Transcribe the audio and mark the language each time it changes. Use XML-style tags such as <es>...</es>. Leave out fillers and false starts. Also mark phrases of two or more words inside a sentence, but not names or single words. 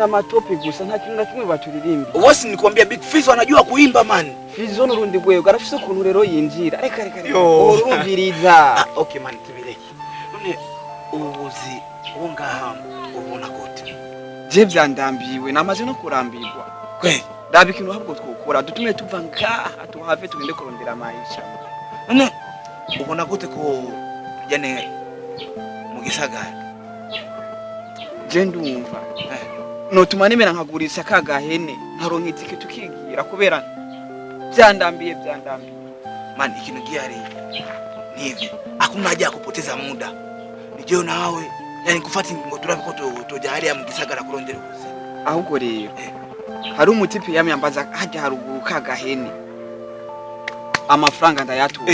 <rn>Na matopi gusa nta kintu na kimwe baturirimba.</rn> <sw>Wose nikwambia Big Fizzo anajua kuimba man.</sw> <rn>Fizzo nurundi gwe arafise ukuntu rero yinjira. Reka. Urumviriza. Okay man tubireke. None ubuzi ngaha ubona gute? Je vyandambiwe namaze no kurambirwa. Kwe Dabi kintu habwo twokora dutume tuva ngaha tuhave tugende kurondera maisha. None ubona gute ko yane mu gisagara? Je ndumva. No tumanemera nkagurisa kagahene nkaronka itike tukigira kubera vyandambiye.</rn> <sw>Man</sw> <rn>ikintu gihari</rn> <sw>nivi hakuna haja kupoteza muda.</sw> <rn>Nijeo nawe yani kufuata ngo turabe ko tojari ya mu gisagara kurondera ubuzi. Ahubwo rero hari umutipe yamyambaza hajya haruguru kagahene amafaranga ndayatuwe</rn>